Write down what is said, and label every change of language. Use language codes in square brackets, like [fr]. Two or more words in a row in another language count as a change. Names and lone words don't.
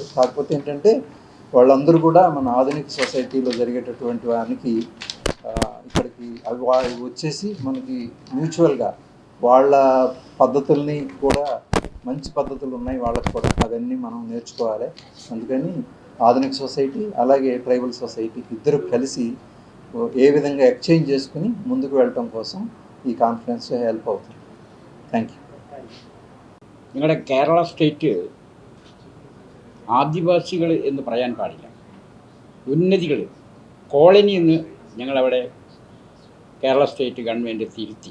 [te] కాకపోతే ఏంటంటే వాళ్ళందరూ కూడా మన ఆధునిక సొసైటీలో జరిగేటటువంటి వానికి ఇక్కడికి అవి వచ్చేసి మనకి మ్యూచువల్గా వాళ్ళ పద్ధతుల్ని కూడా మంచి పద్ధతులు ఉన్నాయి వాళ్ళకి కూడా, అవన్నీ మనం నేర్చుకోవాలి. అందుకని ఆధునిక సొసైటీ అలాగే [en] tribal society [te] ఇద్దరు కలిసి ఏ విధంగా ఎక్స్చేంజ్ చేసుకుని ముందుకు వెళ్ళటం కోసం [ml] ഈ കോൺഫറൻസ് ഹെൽപ്പ് ആവുന്നു. [en] thank you. [ml] നിങ്ങളുടെ കേരള സ്റ്റേറ്റ് ആദിവാസികൾ എന്ന് പറയാൻ പാടില്ല, ഉന്നതികൾ, കോളനി എന്ന് ഞങ്ങളവിടെ കേരള [en] state government [ml] തിരുത്തി.